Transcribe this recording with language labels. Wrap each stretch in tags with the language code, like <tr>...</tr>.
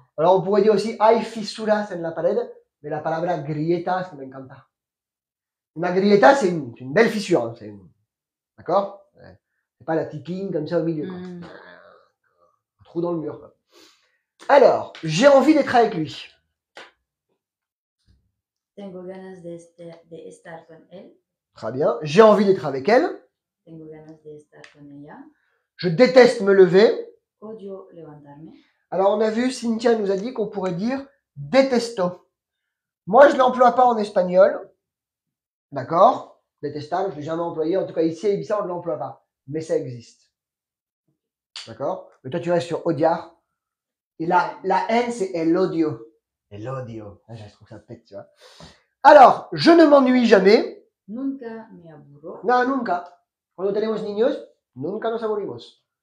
<fr>Alors, on pourrait dire aussi</fr> <es>hay fisuras en la pared,</es> <fr>mais</fr> <es>la palabra grietas me encanta.</es> <fr>Una grieta, c'est une belle fissure. Hein, d'accord? C'est pas la petite ligne comme ça au milieu. Quoi. Un trou dans le mur. Quoi. Alors, j'ai envie d'être avec lui.</fr> <es>Tengo ganas de estar con él.</es> <fr>Très bien. J'ai envie d'être avec elle.</fr> <es>Tengo ganas de estar con ella.</es> <fr>Je déteste me lever.</fr> <es>Odio levantarme.</es> <fr>Alors, on a vu, Cynthia nous a dit qu'on pourrait dire detesto. Moi, je ne l'emploie pas en espagnol. D'accord? Détestable, je ne l'ai jamais employé. En tout cas, ici à Ibiza, on ne l'emploie pas. Mais ça existe. D'accord? Mais toi, tu restes sur odiar. Et la haine, c'est el odio. El odio. Ah, je trouve ça pète, tu vois. Alors, je ne m'ennuie jamais.</fr> <es>Nunca me aburro. No, nunca. Cuando tenemos niños, nunca nos aburrimos.</es>